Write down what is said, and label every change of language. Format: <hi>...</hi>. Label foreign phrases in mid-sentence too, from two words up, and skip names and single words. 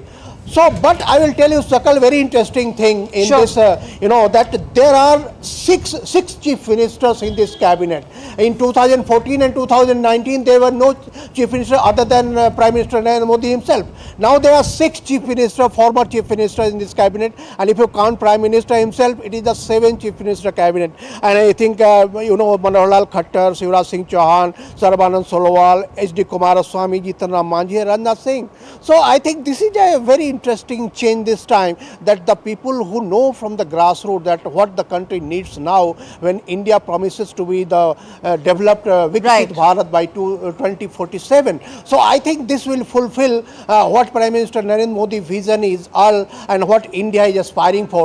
<en>So, but I will tell you, Sakal, very interesting thing in this, that there are six chief ministers in this cabinet. In 2014 and 2019, there were no chief minister other than Prime Minister Narendra Modi himself. Now there are 6 chief ministers, former chief ministers in this cabinet, and if you count Prime Minister himself, it is the 7th chief minister cabinet. And I think, Manohar Lal Khattar, Shivraj Singh Chauhan, Sarbanand Sonowal, H.D. Kumaraswamy, Jitan Ram Manjhi, and Rajnath Singh. So I think this is a very interesting change this time, that the people who know from the grassroots that what the country needs now, when India promises to be the developed Viksit Bharat by 2047. So I think this will fulfill what Prime Minister Narendra Modi vision is all, and what India is aspiring for.</en>